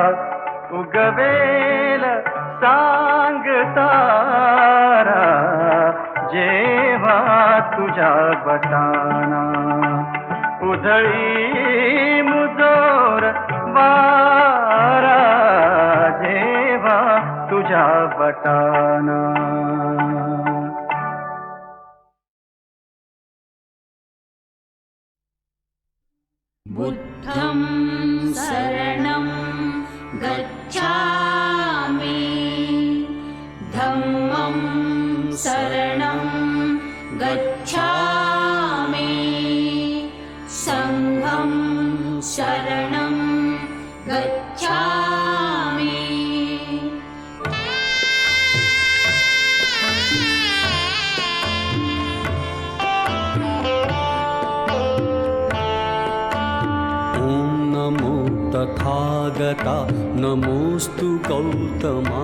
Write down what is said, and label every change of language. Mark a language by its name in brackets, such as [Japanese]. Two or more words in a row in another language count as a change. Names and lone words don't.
[Marathi] उगवेल सांगतारा जेव्हा तुझ्या बटाना उधळी मुजोर वारा जेव्हा तुझ्या बटाना. [Pali] बुद्धं शरणं गच्छामि धम्मं शरणं गच्छामि संघं शरणं गच्छामि. [Marathi] तथागता नमोस्तु गौतमा.